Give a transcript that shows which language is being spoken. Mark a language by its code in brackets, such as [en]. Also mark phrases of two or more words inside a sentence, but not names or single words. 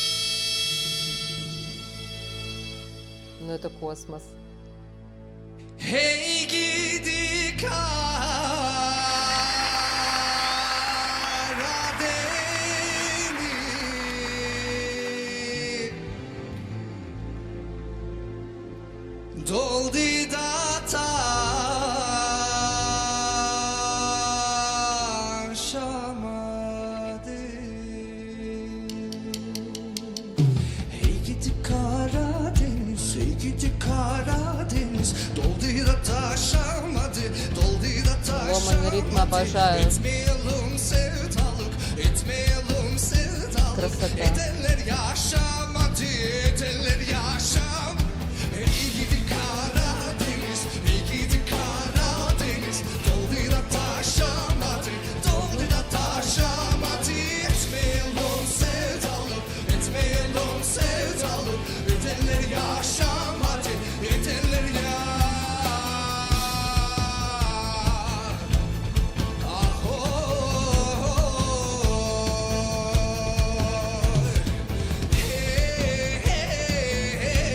[ru] Ну это космос. [tr] Hey gidi Karadeniz Doldu da taşamadı Hey gidi Karadeniz, hey gidi Karadeniz Doldu da taşamadı, doldu da [ru] Ломаный ритм [tr] taşamadı [ru] обожаю. [tr] Etmeyelim sevdalık, etmeyelim sevdalık [ru] Красота. [tr] Edenler yaşamadı, edenler yaşam Hey gidi Karadeniz, hey gidi Karadeniz Doldu da taşamadı, doldu da taşamadı Etmeyelim sevdalık, etmeyelim sevdalık Edenler yaşamadı, edenler yaşam Ah oh, hey, hey, hey,